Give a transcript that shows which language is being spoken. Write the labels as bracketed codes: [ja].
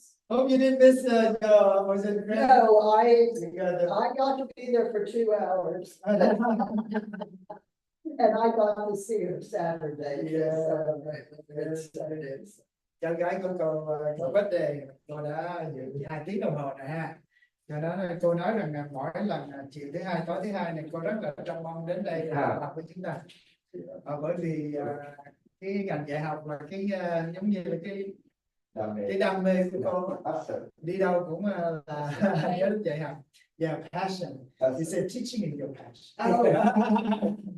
[en] Hope you didn't miss was it great? No, I got to be there for 2 hours. And I got to see her Saturday. Yes. [vi] Cháu gái của cô vấn đề cô đã dự 2 tiếng đồng hồ này ha. Do đó cô nói rằng mỗi lần chiều thứ hai tối thứ hai này cô rất là trông mong đến đây để học với chúng ta. Bởi vì cái ngành dạy học là cái giống như là cái đam mê của cô, đi đâu cũng là nhớ đến dạy học. [en] Yeah, passion. You said teaching is your passion.